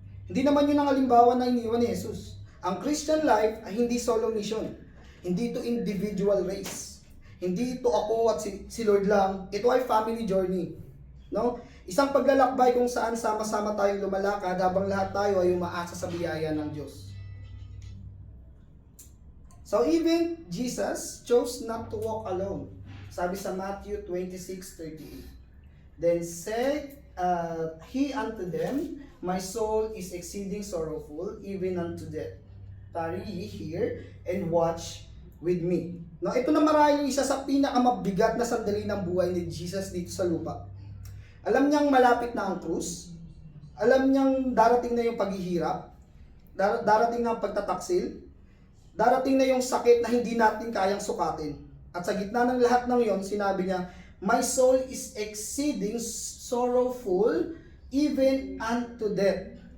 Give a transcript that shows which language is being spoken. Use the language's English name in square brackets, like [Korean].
[Filipino] Hindi naman yun ang halimbawa na iniwan ni Jesus. Ang Christian life ay hindi solo mission. Hindi ito individual race. Hindi ito ako at si Lord lang. Ito ay family journey. No? Isang paglalakbay kung saan sama-sama tayong lumalakad habang lahat tayo ay umaasa sa biyaya ng Diyos. [English] So even Jesus chose not to walk alone. [Filipino] Sabi sa [English] Matthew 26:38. Then said he unto them, my soul is exceeding sorrowful, even unto death. Tarry ye here and watch with me. [Filipino] No, ito na marahil isa sa pinakamabigat na sandali ng buhay ni Jesus dito sa lupa. Alam niyang malapit na ang krus. Alam niyang darating na yung paghihirap. Darating na ang pagtataksil. Darating na yung sakit na hindi natin kayang sukatin. At sa gitna ng lahat ng yon, sinabi niya, [English] my soul is exceeding sorrowful, even unto death.